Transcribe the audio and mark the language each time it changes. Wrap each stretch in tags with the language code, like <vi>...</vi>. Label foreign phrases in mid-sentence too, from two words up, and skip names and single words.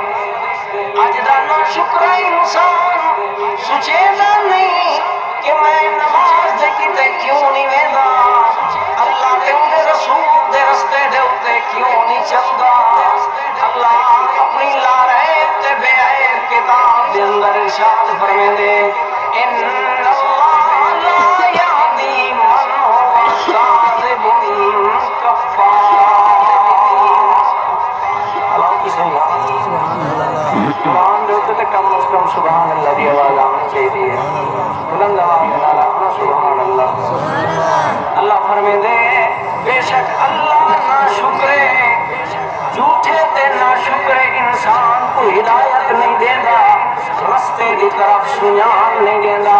<skr>اج دا نا شکر انسان سوچے دا نہیں کہ میں نماز دے کیتے کیوں نہیں ویندا، اللہ تے اندے رسول دے رستے دے اتے کیوں نہیں چلدا۔ اللہ اپنی لارے تے بے عیب کتاب دے اندر ارشاد فرمیندے</skr> <ar>ان اللہ لا یہدی من هو کاذب کفار۔</ar> <skr>اللہ کی قرآن دے تے کم از کم</skr> <ar>سبحان اللہ</ar> <skr>دی آواز آنی چاہیے، بلند آواز نال آخنا</skr> <ar>سبحان اللہ۔</ar> <skr>اللہ فرمیندے بے شک اللہ نا شکرے جھوٹے تے نا شکرے انسان کو ہدایت نہیں دیندا، رستے دی طرف سنیان نہیں دیندا۔</skr>